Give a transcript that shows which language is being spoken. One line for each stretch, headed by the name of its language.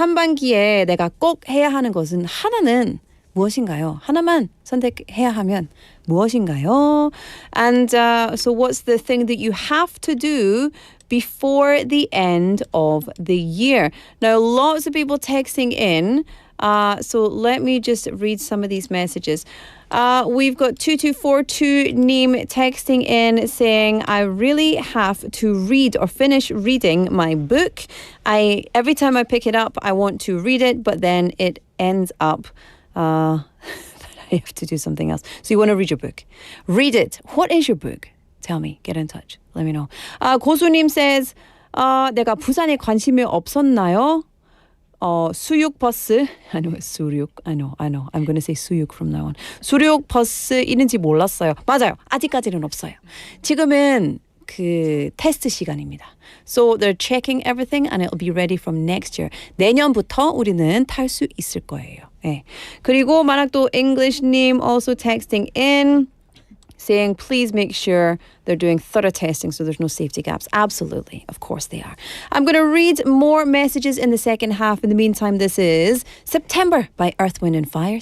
Korean: 한반기에 내가 꼭 해야 하는 것은 하나는 무엇인가요? 하나만 선택해야 하면 무엇인가요?
English: And so what's the thing that you have to do before the end of the year? Now, lots of people texting in. So let me just read some of these messages. We've got 2242 Neem texting in saying, I really have to read or finish reading my book. Every time I pick it up, I want to read it, but then it ends up that I have to do something else. So you want to read your book. Read it. What is your book? Tell me. Get in touch. Let me know.
Korean: 고수님
English: says,
Korean: 내가 부산에 관심이 없었나요? 수육 버스.
English: I know it's 수육. I know. I'm going to say 수육 from now on.
Korean: 수육 버스 있는지 몰랐어요. 맞아요. 아직까지는 없어요. 지금은 그 테스트 시간입니다.
English: So they're checking everything and it'll be ready from next year.
Korean: 내년부터 우리는 탈 수 있을 거예요. 네. 그리고 만약 또
English: English님 also texting in saying please make sure they're doing thorough testing so there's no safety gaps. Absolutely. Of course they are. I'm going to read more messages in the second half. In the meantime, this is September by Earth, Wind and Fire.